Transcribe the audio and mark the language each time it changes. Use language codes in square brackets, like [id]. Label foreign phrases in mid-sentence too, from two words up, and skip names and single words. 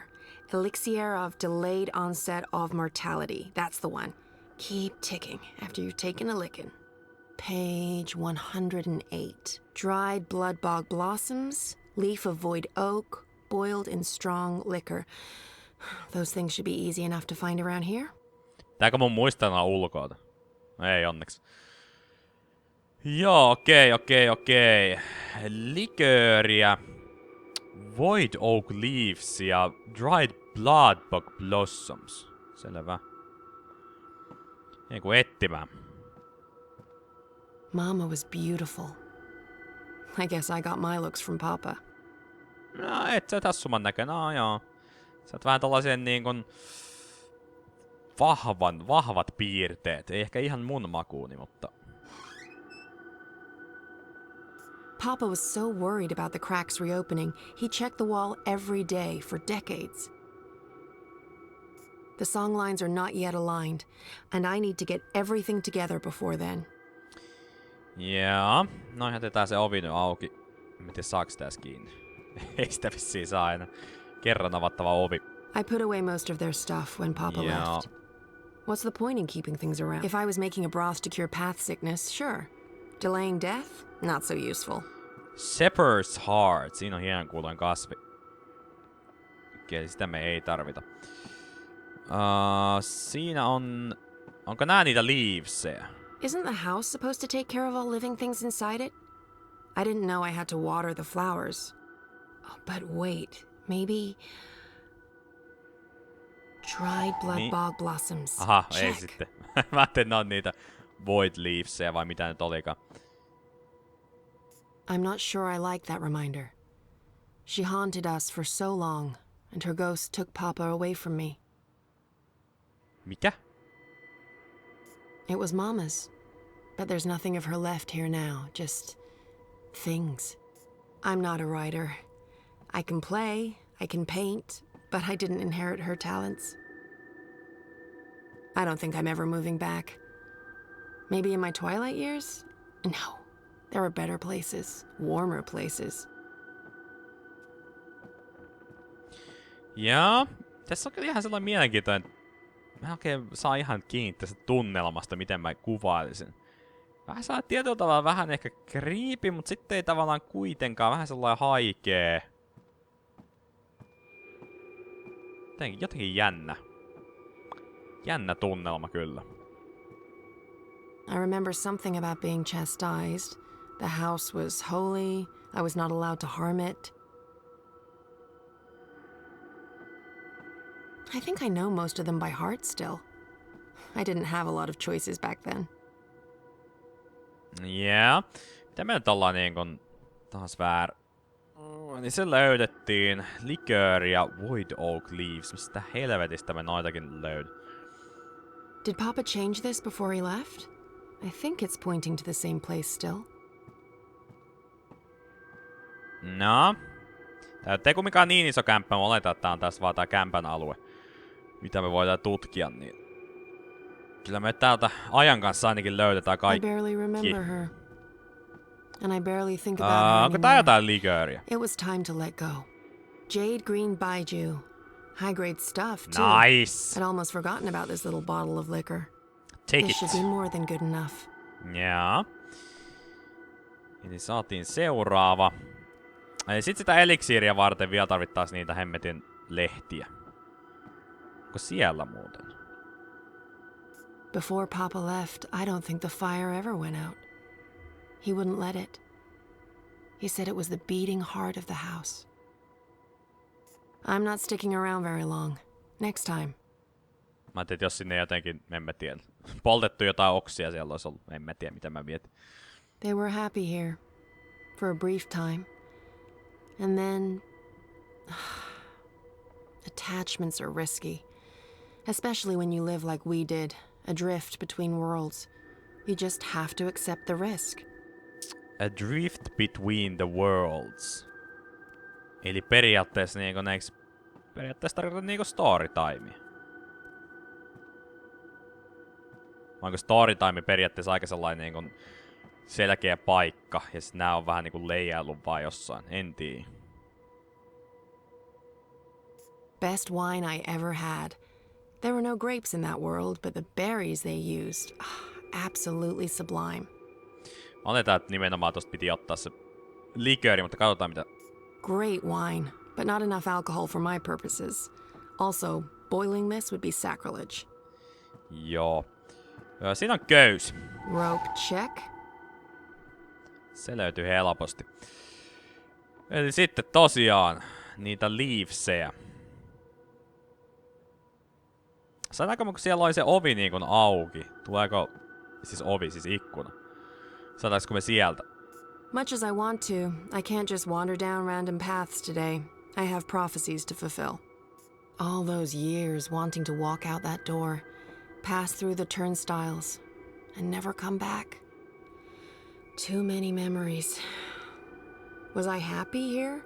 [en] Elixir of delayed onset of mortality. That's the one. Keep ticking after you've taken a licking. Page 108. Dried blood bog blossoms, leaf of void oak, boiled in strong liquor. Those things should be easy enough to find around here. [fi] Tääkö mun muistaa ulkoa? Ei onneksi. Joo, okei. Likööriä, void oak leaves ja dried blood bog blossoms. Selvä. Eiku etsimään. [en] Mama was beautiful. I guess I got my looks from Papa. [fi] No, et sä tassuman näköinen. No joo. Sä oot vähän tällaisen niinkun vahvat piirteet. Ei ehkä ihan mun makuuni, mutta... [en] Papa was so worried about the cracks reopening, he checked the wall every day for decades. The song lines are not yet aligned, and I need to get everything together before then. [fi] Jaa. No jätetään se ovi nyt auki. En tiedä saaks täs kiinni. Ei sitä vissiin saa aina. Kerran avattava ovi. [en] I put away most of their stuff when Papa left. What's the point in keeping things around? If I was making a broth to cure path sickness, sure. Delaying death? Not so useful. Shepherd's Heart. [fi] Siinä on hienon kuuloinen kasvi. Okei, sitä me ei tarvita. Siinä on... Onko nää niitä leavesia? [en] Isn't the house supposed to take care of all living things inside it? I didn't know I had to water the flowers. Oh, but wait, maybe... Dried blood bog blossoms. [fi] Aha, check. Ei sitten. Mä ajattelin, ne on niitä [en] void leavesia [fi] vai mitä nyt olikaan. [en] I'm not sure I like that reminder. She haunted us for so long, and her ghost took Papa away from me. [fi] Mikä? [en] It was Mama's, but there's nothing of her left here now, just things. I'm not a writer. I can play, I can paint, but I didn't inherit her talents. I don't think I'm ever moving back. Maybe in my twilight years? No. There are better places, warmer places. [fi] Jaa. Tässä on kyllä ihan sellainen mielenkiintoinen... Mä oikein saa ihan kiinni tästä tunnelmasta, miten mä kuvailisin. Vähän saa tietyllä tavalla vähän ehkä creepy, mutta sitten ei tavallaan kuitenkaan vähän sellainen haikee. Jotenkin jännä. Jännä tunnelma kyllä. [en] I remember something about being chastised. The house was holy. I was not allowed to harm it. I think I know most of them by heart still. I didn't have a lot of choices back then. Yeah. [fi] Mitä me nyt ollaan niinkun taas väär... Niin se löydettiin. Liquor ja [en] Void Oak Leaves. [fi] Mistä helvetistä me noitakin löydät? [en] Did Papa change this before he left? I think it's pointing to the same place still. [fi] No. Tää ei kumminkaan niin iso kämppä. Mä oletan, että tää on tässä vaan tää kämpän alue. Mitä me voidaan tutkia, niin... Kyllä me täältä ajan kanssa ainakin löydetään kaikki. [en] I barely remember her. And I barely think about her [fi] onko tää jotain likööriä? [en] It was time to let go. Jade green baijiu. High grade stuff, too. Nice! I'd almost forgotten about this little bottle of liquor. Take This it. should be more than good enough. [fi] Jaa. Eli saatiin seuraava. Eli sit sitä eliksiiriä varten vielä tarvittaisiin niitä hemmetin lehtiä. Onko siellä muuten? [en] Before Papa left, I don't think the fire ever went out. He wouldn't let it. He said it was the beating heart of the house. I'm not sticking around very long. Next time. [fi] Mä ajattelin, että jos sinne jotenkin, en mä tiedä, poltettu jotain oksia siellä olisi ollut, en mä tiedä mitä mä mietin. [en] They were happy here. For a brief time. And then... Attachments are risky. Especially when you live like we did, adrift between worlds. You just have to accept the risk. Adrift between the worlds. [fi] Eli periaatteessa niinku näiks... Periaatteessa tarkoittaa niinku [en] story timea. [fi] Onko [en] story time [fi] periaatteessa aika sellainen niinku selkeä paikka, ja sit nää on vähän niinku leijaillut vaan jossain, en tiedä. [en] Best wine I ever had. There were no grapes in that world, but the berries they used, absolutely sublime. [fi] Oletaan, että nimenomaan tosta piti ottaa se likööri, mutta katsotaan mitä... [en] Great wine, but not enough alcohol for my purposes. Also, boiling this would be sacrilege. [fi] Joo. Siinä on köys. [en] Rope check. [fi] Se löytyy helposti. Eli sitten tosiaan niitä leavesejä. Sanotaanko, kun siellä oli se ovi niin kuin auki? Tuleeko... Siis ovi, siis ikkuna. Saataanko me sieltä [en] Much as I want to, I can't just wander down random paths today. I have prophecies to fulfill. All those years wanting to walk out that door, pass through the turnstiles, and never come back. Too many memories. Was I happy here?